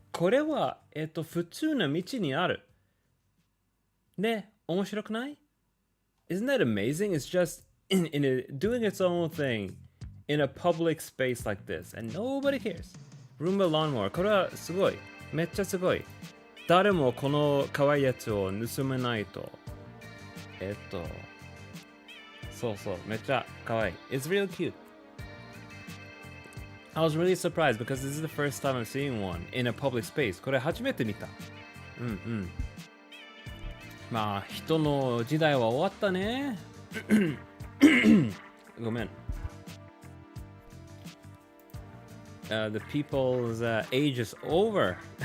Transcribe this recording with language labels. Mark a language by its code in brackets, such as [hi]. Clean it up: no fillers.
[ja] これは、普通の道にある。ね、面白くない？ [en] Isn't that amazing? It's just doing its own thing in a public space like this, and nobody cares. Roomba lawnmower. [ja] これはすごい。めっちゃすごい。誰もこの可愛いやつを盗めないと。そう、めっちゃ可愛い。 [en] It's real cute. I was really surprised because this is the first time I'm seeing one in a public space. [ja] これ初めて見た。まあ、人の時代は終わったね。ごめん。 [en] The people's age is over.